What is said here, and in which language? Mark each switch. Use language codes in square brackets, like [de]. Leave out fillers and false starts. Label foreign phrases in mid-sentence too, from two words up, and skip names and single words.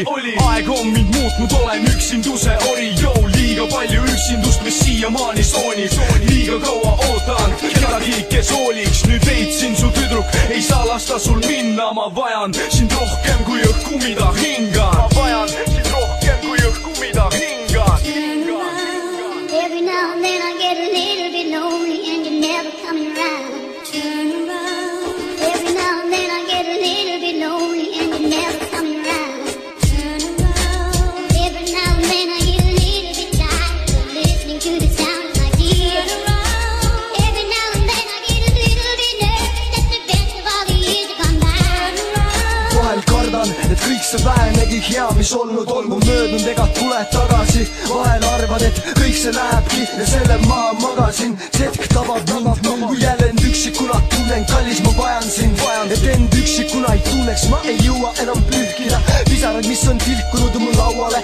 [et] Aeg on mind muutnud, olen üksinduse ori. Jou, liiga palju üksindust, mis siiamaani soonib. Liiga kaua ootan kedagi, kes hooliks. Nüüd leidsin su tüdruk, ei saa lasta sul minna. Ma vajan sind rohkem kui õhku, mida hingan. Ma vajan sind rohkem kui õhku, mida hingan. [en] Every now and then I get a little bit lonely and you're never coming around. Turn around. Every now and then I get a little bit lonely and you're never coming around. Turn around. Every now and then I get a little bit tired of listening to the sound of my tears. Turn around. Every now and then I get a little bit nervous that the best of all the years have come by. Turn around. [et] Vahel kardan, et kõik see vähenegi hea, mis olnud olgu möödunud ega tule tagasi. Vahel arvad, et kõik see lähebki ja selle maha magasin. See hetk tabab mind, kui jälle end üksikuna tunnen. Kallis, ma vajan sind, et end üksikuna ei tunneks. Ma ei jõua enam pühkida pisarad, mis on tilkunud mu lauale.